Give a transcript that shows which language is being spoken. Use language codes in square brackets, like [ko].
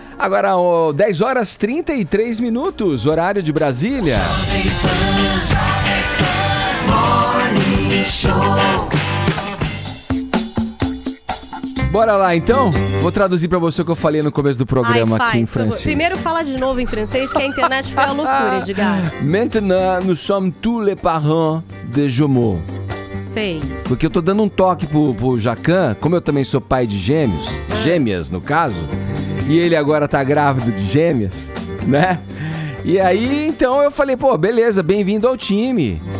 [pt] Agora, 10 horas 33 minutos, horário de Brasília. Bora lá, então? Vou traduzir pra você o que eu falei no começo do programa aqui em francês. Primeiro fala de novo em francês, que a internet foi a loucura, Edgar. [fr] Maintenant, nous sommes tous les parents de jumeaux. [pt] Sei. Porque eu tô dando um toque pro Jacan, como eu também sou pai de gêmeas no caso, e ele agora tá grávido de gêmeas, né? E aí, então eu falei, pô, beleza, bem-vindo ao time.